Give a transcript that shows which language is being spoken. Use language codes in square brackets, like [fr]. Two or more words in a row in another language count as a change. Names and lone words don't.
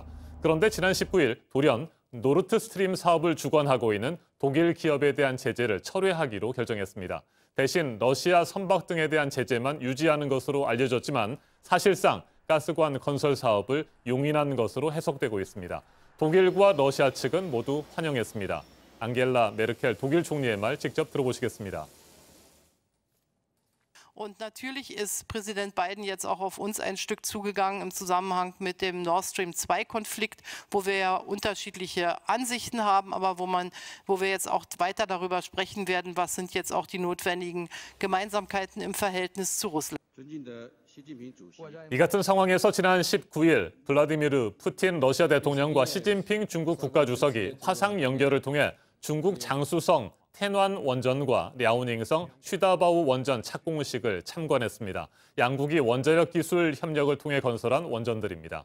[ko] 그런데 지난 19일 돌연 노르트 스트림 사업을 주관하고 있는 독일 기업에 대한 제재를 철회하기로 결정했습니다. 대신 러시아 선박 등에 대한 제재만 유지하는 것으로 알려졌지만 사실상 가스관 건설 사업을 용인한 것으로 해석되고 있습니다. 독일과 러시아 측은 모두 환영했습니다. 앙겔라 메르켈 독일 총리의 말 직접 들어보시겠습니다. [de] Und natürlich ist Präsident Biden jetzt auch auf uns ein Stück zugegangen im Zusammenhang mit dem Nord Stream 2-Konflikt, wo wir ja unterschiedliche Ansichten haben, aber wo wir jetzt auch weiter darüber sprechen werden, was sind jetzt auch die notwendigen Gemeinsamkeiten im Verhältnis zu Russland. [ko] 이 같은 상황에서 지난 19일 블라디미르 푸틴 러시아 대통령과 시진핑 중국 국가주석이 화상 연결을 통해 중국 장수성 텐완 원전과 랴오닝성 쉬다바오 원전 착공식을 참관했습니다. 양국이 원자력 기술 협력을 통해 건설한 원전들입니다.